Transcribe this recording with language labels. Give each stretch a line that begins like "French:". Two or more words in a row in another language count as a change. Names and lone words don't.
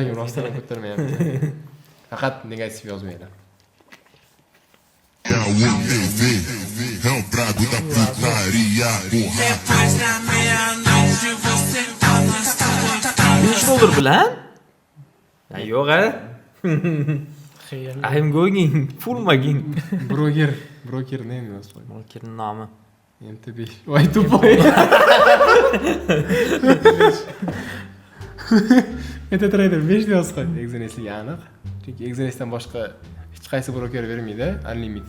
Uzbek: Yuragim rostdan ko'tarmayapti. Faqat negativ yozmanglar. $5 bilan? Yo'q a. Xeyr.
English: I'm going full magin.
Uzbek: Broker ne yozib qo'y. Brokerning nomi. MT5. Voy tupoy. MetaTrader 5 yozib qo'y. Exones'ga aniq. Chunki Exones'dan boshqa hech qaysi broker bermaydi, unlimited.